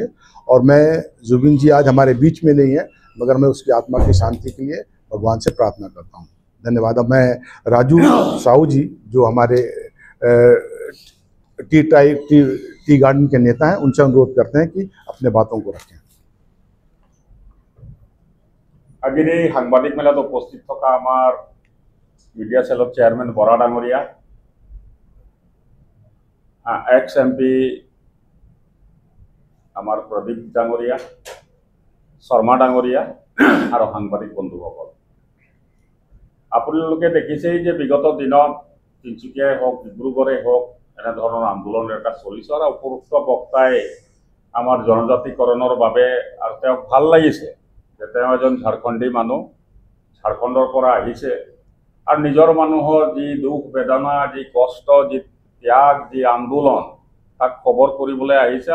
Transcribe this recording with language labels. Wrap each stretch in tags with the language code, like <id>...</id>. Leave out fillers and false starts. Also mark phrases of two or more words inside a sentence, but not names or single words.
<hi>और मैं, जुबिन जी आज हमारे बीच में नहीं है, मगर मैं उसकी आत्मा की शांति के लिए भगवान से प्रार्थना करता हूँ। धन्यवाद। अब मैं राजू साहू जी, जो हमारे</hi> <en>tea garden</en> <hi>के नेता हैं, उनसे अनुरोध करते हैं कि अपने बातों को रखें।</hi> <as>আজিৰ এই সাংবাদিক মেলাত উপস্থিত থকা আমাৰ</as> <en>media cellr chairman</en> <as>বৰা ডাঙৰীয়া,</as> <en>ex MP</en> <as>আমাৰ প্ৰদীপ ডাঙৰীয়া, শৰ্মা ডাঙৰীয়া আৰু সাংবাদিক বন্ধুসকল, আপোনালোকে দেখিছেই যে বিগত দিনত তিনিচুকীয়াই হওক, ডিব্ৰুগড়েই হওক, এনেধৰণৰ আন্দোলন এটা চলিছে আৰু উপৰোক্ত বক্তাই আমাৰ জনজাতিকৰণৰ বাবে আৰু তেওঁক ভাল লাগিছে যে তেওঁ এজন ঝাৰখণ্ডী মানুহ, ঝাৰখণ্ডৰ পৰা আহিছে আৰু নিজৰ মানুহৰ যি দুখ বেদনা, যি কষ্ট, যি ত্যাগ, যি আন্দোলন, তাক খবৰ কৰিবলৈ আহিছে।</as>